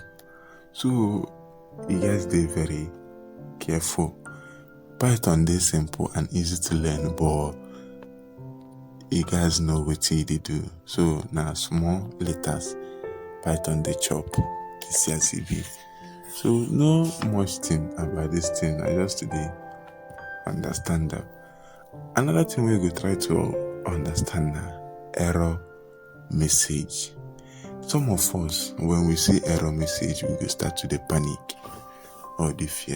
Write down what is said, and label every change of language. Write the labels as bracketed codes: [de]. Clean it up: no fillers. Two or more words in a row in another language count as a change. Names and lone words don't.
[pcm] So you guys dey very careful. Python dey simple and easy to learn, but you guys know wetin they do. So now small letters, Python dey chop. You see as e be. So no much thing about this thing. I just today understand that. Another thing we go try to understand now, error message. Some of us, when we see error message, we go start to the panic or the fear.